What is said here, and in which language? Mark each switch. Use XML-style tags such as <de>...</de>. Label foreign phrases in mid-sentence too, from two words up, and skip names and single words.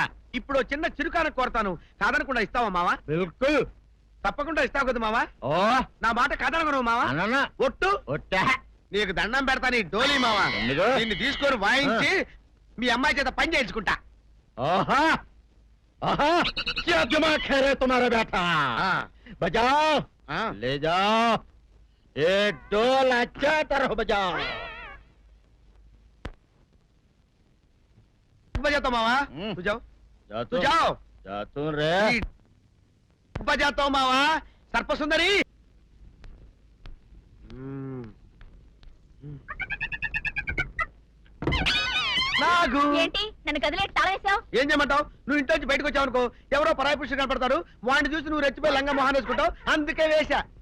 <te>ఇప్పుడు చిన్న చిరుకాన కోరతాను, కాదనకుండా ఇస్తావా మావా? బిల్కుల్ తప్పకుండా ఇస్తావు కదా మావా. ఓ నా మాట కాదనగను మావా. అన్న ఒట్టు ఒట్టా, నీకు దండం పెడతా నీ డోలీ మావా. నిన్ను తీసుకొని వాయించి మీ అమ్మాయి చేత పని చేయించుకుంటా. ఓహో ఓహో,</te> <hi>क्या दिमाग है रे तुम्हारा बेटा? बजाओ, ले जाओ, ये ढोल अच्छा तरह बजाओ. बजाता मावा, तू जाओ, तू जाओ, जातू रे. बजाता हूँ मावा, सर्प सुंदरी.</hi> <te>నాగు ఏంటి నన్ను కదిలేట్ తాళేసావు? ఏం చేయమంటావు? నువ్వు ఇంటి నుంచి బయటకు వచ్చావు అనుకో, ఎవరో పరాయి పురుషుడు కనపడతారు, వాడిని చూసి నువ్వు రెచ్చిపోయి లంగా మొహాన్ వేసుకుంటావు, అందుకే వేశా.</te>